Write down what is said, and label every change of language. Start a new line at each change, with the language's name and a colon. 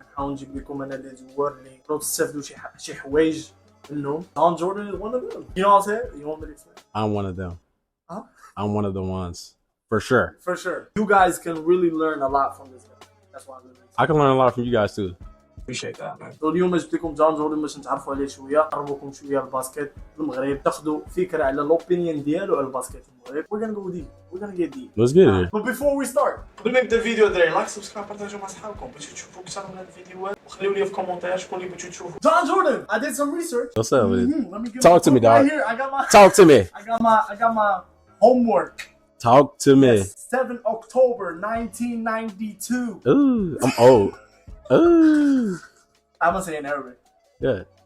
Arabic: نحاول نجيب لكم انا الجوار اللي تقدروا تستافدوا شي حوايج منهم.
English: John Jordan is one of them. You know what I'm saying? You want me to explain? I'm one of them. Huh? I'm one of the ones. For sure. For sure. You guys can really learn a lot from this guy. That's why I'm really excited. I can learn a lot from you guys too. Appreciate that, man.
Arabic: So اليوم جبت لكم جون جوردن باش نتعرفوا عليه شويه، نقربوكم شويه الباسكت في المغرب، تاخذوا فكره على الاوبينيون ديالو على الباسكت في المغرب.
English: We're gonna go deep. We're gonna get deep. Let's get it. But before we start,
Arabic: قبل ما نبدا الفيديو دراري لايك سبسكرايب بارطاجيو مع صحابكم باش تشوفوا اكثر من هاد الفيديوهات وخليوا لي في كومنتير شكون اللي بغيتو تشوفوا.
English: John Jordan, I did some research. What's up with it? Let me get Talk to me, dog. Right here. I got my Talk to me. I got my homework. Talk to me. 7 October 1992. Ooh, I'm old. Ooh. I'm gonna say it in Arabic. Yeah.